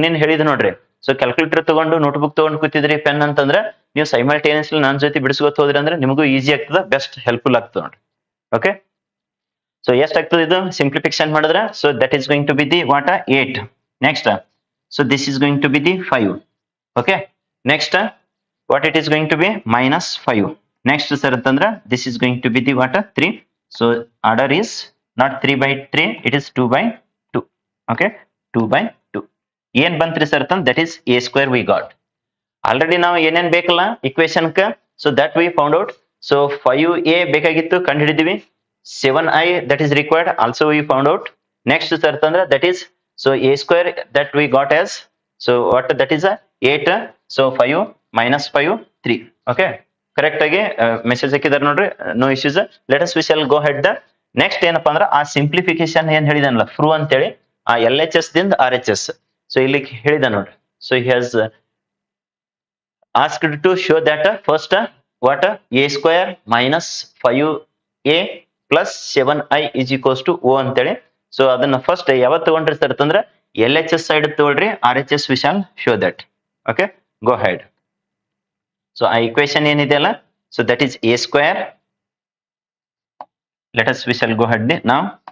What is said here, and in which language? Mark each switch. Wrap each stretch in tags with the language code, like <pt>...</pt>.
<kn>ನೀನ್ ಹೇಳಿದ್ ನೋಡ್ರಿ, ಸೊ ಕ್ಯಾಲ್ಕುಲೇಟರ್ ತಗೊಂಡು ನೋಟ್ಬುಕ್ ತಗೊಂಡು ಕೂತಿದ್ರಿ, ಪೆನ್ ಅಂತಂದ್ರೆ ನೀವು ಸೈಮಲ್ಟೇನಿಯಸ್ಲಿ ನನ್ನ ಜೊತೆ ಬಿಡಿಸ್ಕೊತ ಹೋದ್ರಿ ಅಂದ್ರೆ ನಿಮಗೂ ಈಸಿ ಆಗ್ತದ, ಬೆಸ್ಟ್ ಹೆಲ್ಪ್ಫುಲ್ ಆಗ್ತದೆ ನೋಡ್ರಿ. ಓಕೆ, ಸೊ ಎಷ್ಟಾಗ್ತದೆ ಇದು ಸಿಂಪ್ಲಿಫಿಕೇಶನ್ ಮಾಡಿದ್ರೆ</kn> <en>So that is going to be the what 8. Next so this is going to be the 5. Okay next what it is going to be -5. next sir ಅಂತಂದ್ರೆ this is going to be the what 3. so order is not 3/3, it is 2/2. okay 2/2</en> <kn>ಏನ್ ಬಂತ್ರಿ sir ಅಂತ</kn> <en>that is a square we got.</en> <kn>Already ನಾವು ಏನೇನ್ ಬೇಕಲ್ಲ equation ಕ</kn> <en>so that we found out.</en> <kn>so 5a ಬೇಕಾಗಿತ್ತು ಕಂಡು ಹಿಡಿದಿವಿ.</kn> <en>7i that is required also we found out. next sir ಅಂತಂದ್ರೆ that is so a square that we got as so what that is 8. so 5 -5 3.</en> <kn>okay correct ಆಗಿ message ಹಾಕಿದಾರೆ ನೋಡ್ರಿ, no issues.</kn> <en>let us we shall go head the next</en> <kn>ಏನಪ್ಪಾ ಅಂದ್ರೆ ಆ simplification ಏನ್ ಹೇಳಿದನಲ್ಲ ಫ್ರೂ ಅಂತೇಳಿ ಆ LHS ದಿಂದ RHS. ಸೊ ಇಲ್ಲಿ ಹೇಳಿದ ನೋಡ್ರಿ,</kn> <en>So he has asked to show that first what a square -5a plus 7i is equals to o ಅಂತೇಳಿ.</en> <kn>ಸೊ ಅದನ್ನ ಫಸ್ಟ್ ಯಾವತ್ತು ತಗೊಂಡ್ರಿ ಸರ್ ಅಂತಂದ್ರೆ LHS ಸೈಡ್ ತಗೊಳ್ರಿ,</kn> <en>RHS we shall show that. okay go ahead. so</en> <kn>ಆ equation ಏನಿದೆಯಲ್ಲ</kn> <en>so that is a square. let us we shall go ahead now.</en>